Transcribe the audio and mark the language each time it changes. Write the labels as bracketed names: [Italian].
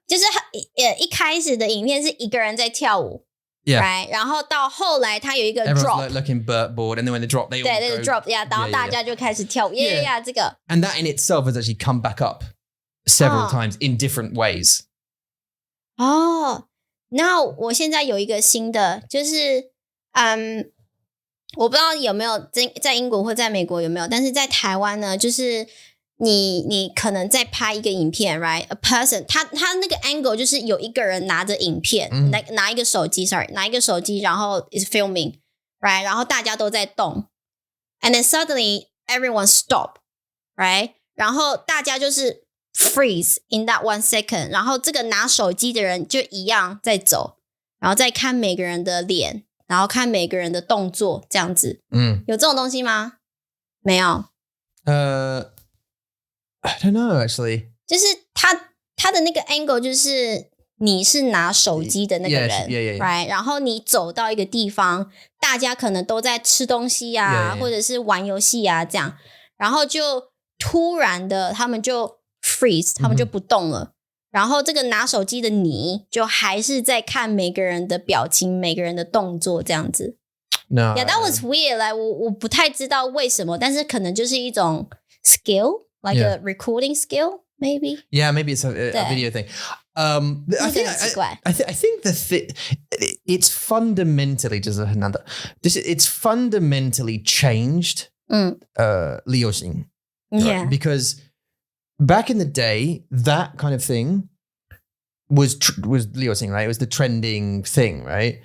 [Chinese] 就是一开始的影片是一个人在跳舞。 [English] Yeah. [Chinese] Right? 然后到后来他有一个 [English] Everyone's looking bored, and then when they drop, they all [Chinese] 对 [English] go. drop. Yeah. [Chinese] 然后大家就开始跳舞。Yeah. 这个。 [English] And that in itself has actually come back up several times in different ways. [Chinese] 那我现在有一个新的，就是我不知道有没有在英国或在美国有没有，但是在台湾呢，就是你可能在拍一个影片 ，right？ A person， 他那个 angle 就是有一个人拿着影片，拿一个手机 ，sorry， 拿一个手机，然后 [English] is filming， [Chinese] right？然后大家都在动 ， [English] and then suddenly everyone stop， [Chinese] right？然后大家就是 [English] freeze in that 1 second， [Chinese] 然后这个拿手机的人就一样在走，然后再看每个人的脸，然后看每个人的动作，这样子。有这种东西吗？没有。 [English] I don't know actually. [Chinese] 就是他的那个 angle 就是你是拿手机的那个人 [English] yeah. right？ [Chinese] 然后你走到一个地方，大家可能都在吃东西啊，或者是玩游戏啊这样，然后就突然的他们就 freeze， 他们就不动了。然后这个拿手机的你就还是在看每个人的表情每个人的动作这样子。 [English] No. Yeah, that was weird. [Chinese] Like 我不太知道为什么，但是可能就是一种 skill, [English] like a recording skill, maybe. Yeah, maybe it's a video thing. I think it's fundamentally just it's fundamentally changed [Chinese] 利用型 [English] Yeah. Because back in the day, that kind of thing was [Chinese] 利用型, [English] right? It was the trending thing, right?